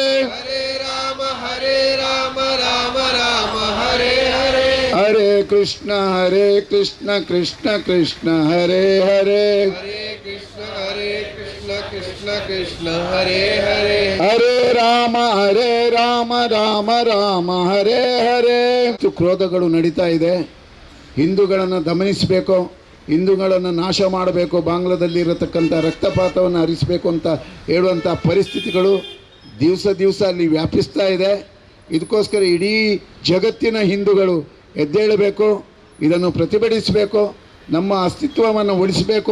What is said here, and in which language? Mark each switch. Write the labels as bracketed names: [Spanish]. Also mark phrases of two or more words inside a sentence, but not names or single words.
[Sanskrit] ಹರೇ ರಾಮ ರಾಮ ರಾಮ ಹರೇ ಹರೇ ಹರೇ ಕೃಷ್ಣ ಕೃಷ್ಣ ಕೃಷ್ಣ ಹರೇ ಹರೇ ಹರೇ ಕೃಷ್ಣ ಕೃಷ್ಣ ಕೃಷ್ಣ ಹರೇ ಹರೇ ಹರೇ ರಾಮ ರಾಮ ರಾಮ ಹರೇ ಹರೇ. [Kannada] ಕ್ರೋಧಗಳು ನಡೀತಾ ಇದೆ. ಹಿಂದೂಗಳನ್ನು ದಮನಿಸಬೇಕು, ಹಿಂದೂಗಳನ್ನು ನಾಶ ಮಾಡಬೇಕು, ಬಾಂಗ್ಲಾದಲ್ಲಿ ಇರತಕ್ಕಂಥ ರಕ್ತಪಾತವನ್ನು ಹರಿಸಬೇಕು ಅಂತ ಹೇಳುವಂಥ ಪರಿಸ್ಥಿತಿಗಳು ದಿವಸ ಅಲ್ಲಿ ವ್ಯಾಪಿಸ್ತಾ ಇದೆ. ಇದಕ್ಕೋಸ್ಕರ ಇಡೀ ಜಗತ್ತಿನ ಹಿಂದೂಗಳು ಎದ್ದೇಳಬೇಕು, ಇದನ್ನು ಪ್ರತಿಭಟಿಸಬೇಕು, ನಮ್ಮ ಅಸ್ತಿತ್ವವನ್ನು ಉಳಿಸಬೇಕು.